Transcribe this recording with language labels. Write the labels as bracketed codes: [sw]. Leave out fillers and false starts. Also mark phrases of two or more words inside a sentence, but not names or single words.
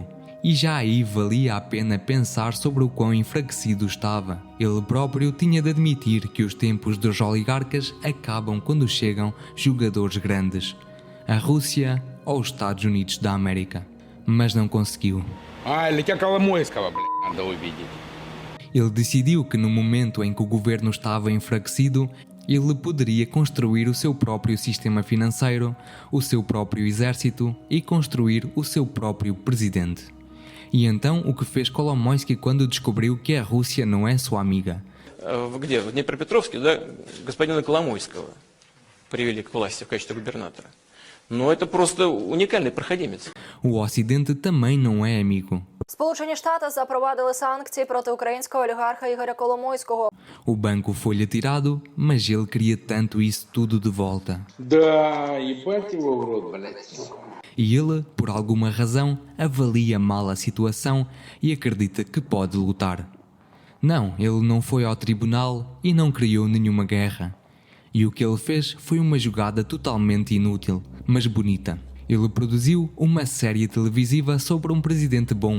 [pt] E já aí valia a pena pensar sobre o quão enfraquecido estava. Ele próprio tinha de admitir que os tempos dos oligarcas acabam quando chegam jogadores grandes. A Rússia ou os Estados Unidos da América. Mas não conseguiu. [ru] Или тебя Коломойского, надо увидеть. [pt] Ele decidiu que no momento em que o governo estava enfraquecido, ele poderia construir o seu próprio sistema financeiro, o seu próprio exército e construir o seu próprio presidente. E então o que fez Kolomoisky quando descobriu que a Rússia não é sua amiga? [ru] Где? В Днепропетровске, да, господина Коломойского привели к власти в качестве губернатора. Ну, это просто уникальный проходимец. [pt] O Ocidente também não é amigo. [uk] Сполучені Штати запровадили санкції проти українського олігарха Ігоря Коломойського. [pt] O banco foi-lhe tirado, mas ele queria tanto isso tudo de volta. [ru] Да, ебать его в рот, блядь. [pt] E ele, por alguma razão, avalia mal a situação e acredita que pode lutar. Não, ele não foi ao tribunal e não criou nenhuma guerra. E o que ele fez foi uma jogada totalmente inútil, mas bonita. Ele produziu uma série televisiva sobre um presidente bom.